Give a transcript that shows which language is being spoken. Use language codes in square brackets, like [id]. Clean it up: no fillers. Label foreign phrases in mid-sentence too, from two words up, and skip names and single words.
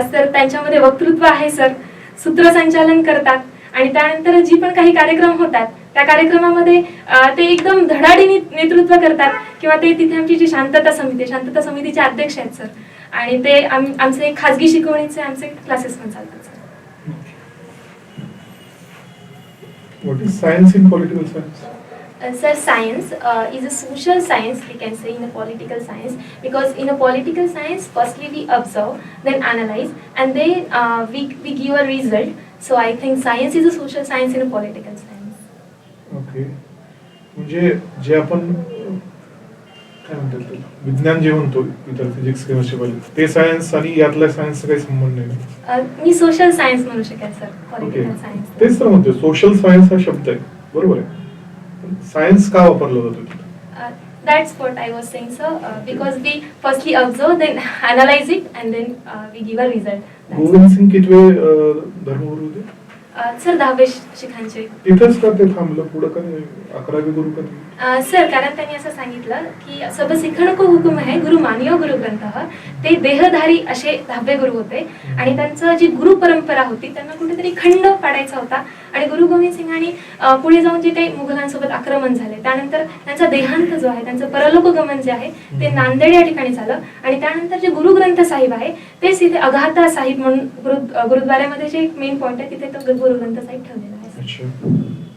[mr] सर त्यांच्यामध्ये वक्तृत्व आहे सर, सूत्रसंचालन करतात आणि त्यानंतर जी पण काही कार्यक्रम होतात त्या कार्यक्रमामध्ये ते एकदम धडाडीने नेतृत्व करतात. किंवा ते तिथे आमची जी शांतता समितीचे अध्यक्ष आहेत सर, आणि ते आमचे खाजगी शिकवणीचे आमचे क्लासेस पण चालतात सर. [en] What is science in political science? Sir, science is a social science, we can say, in a political science, because in a political science, firstly we observe, then analyze, and then we give a result. So I think science is a social science in a political science. Okay. [mr] म्हणजे जे आपण काय म्हणतात त्याला, विज्ञान जे म्हणतो इतर [en] physics chemistry [mr] ते सायन्स आणि यातल्या सायन्सचा काही संबंध नाही? मी [en] social science [mr] म्हणू शकेल सर, [en] political science. [mr] तेच तर म्हणतो, [en] social science [mr] हा शब्द आहे, बरोबर आहे. सायन्स का वापरला जातो? [en] That's what I was saying, sir. Because we firstly observe, then analyze it, and then we give a result. [mr] गोविंद सिंग कितवे धर्मगुरू होते? सर 10वे शिखांचे. तिथेच का ते थांबलं, पुढे का 11वे गुरु का? सर कारण त्यांनी असं सांगितलं की [pa] ਸਭ ਸਿੱਖਨ ਕੋ ਹੁਕਮ ਹੈ ਗੁਰੂ ਮਾਨਿਓ ਗੁਰੂ ਗ੍ਰੰਥ. [mr] ते देहधारी असे 10वे गुरु होते आणि त्यांचं जी गुरु परंपरा होती त्यांना कुठेतरी खंड पाडायचा होता. आणि गुरु गोविंद सिंगांनी पुढे जाऊन जे काही मुघलांसोबत आक्रमण झाले त्यानंतर त्यांचा देहांत जो आहे, त्यांचं परलोकगमन जे आहे ते नांदेड या ठिकाणी झालं. आणि त्यानंतर जे गुरु ग्रंथ साहिब आहे तेच इथे अघाता साहिब म्हणून गुरुद्वाऱ्यामध्ये जे एक [en] main point [mr] आहे तिथे तो गुरु ग्रंथ साहिब ठेवलेला आहे.